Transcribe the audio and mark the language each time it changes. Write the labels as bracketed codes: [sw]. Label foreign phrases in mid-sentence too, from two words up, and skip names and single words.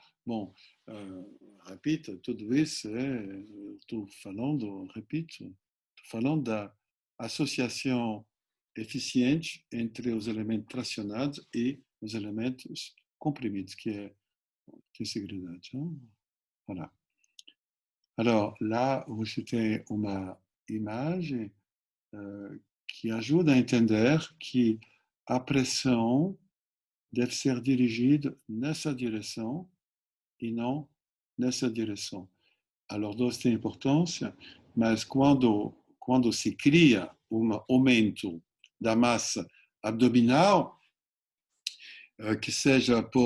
[pt] Bom, repito, tudo isso estou falando, repito, estou falando da associação eficiente entre os elementos tracionados e os elementos comprimidos, que é integridade. Voilà. [fr] Alors là, [pt] você tem uma imagem que ajuda a entender que a pressão deve ser dirigida nessa direção e não nessa direção. A lordose tem importância, mas quando se cria um aumento da massa abdominal, que seja